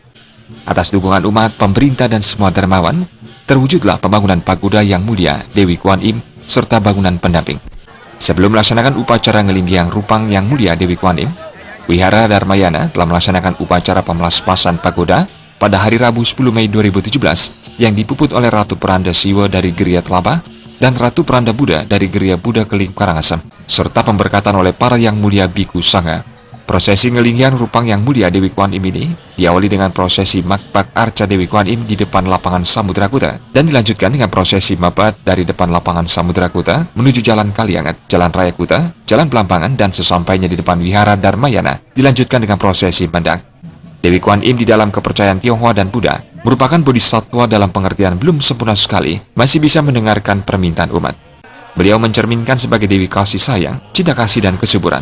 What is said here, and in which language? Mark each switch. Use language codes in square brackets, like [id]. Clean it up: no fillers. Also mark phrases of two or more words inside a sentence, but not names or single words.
[id] Atas dukungan umat, pemerintah, dan semua dermawan, terwujudlah pembangunan pagoda Yang Mulia Dewi Kuan Yin serta bangunan pendamping. Sebelum melaksanakan upacara ngelinggiang Rupang Yang Mulia Dewi Kuan Yin, Wihara Dharmayana telah melaksanakan upacara pemelaspasan pagoda pada hari Rabu 10 Mei 2017 yang dipuput oleh Ratu Peranda Siwa dari Geria Telaba dan Ratu Peranda Buddha dari Geria Buddha Keling Karangasem, serta pemberkatan oleh para Yang Mulia Biku Sangha. Prosesi ngelinggian Rupang Yang Mulia Dewi Kuan Yin ini diawali dengan prosesi Makpak Arca Dewi Kuan Yin di depan lapangan Samudra Kuta dan dilanjutkan dengan prosesi Mabat dari depan lapangan Samudra Kuta menuju Jalan Kaliangat, Jalan Raya Kuta, Jalan Pelampangan, dan sesampainya di depan Wihara Dharmayana dilanjutkan dengan prosesi Mendak. Dewi Kuan Yin di dalam kepercayaan Tionghoa dan Buddha merupakan bodhisattva dalam pengertian belum sempurna sekali, masih bisa mendengarkan permintaan umat. Beliau mencerminkan sebagai Dewi kasih sayang, cinta kasih, dan kesuburan.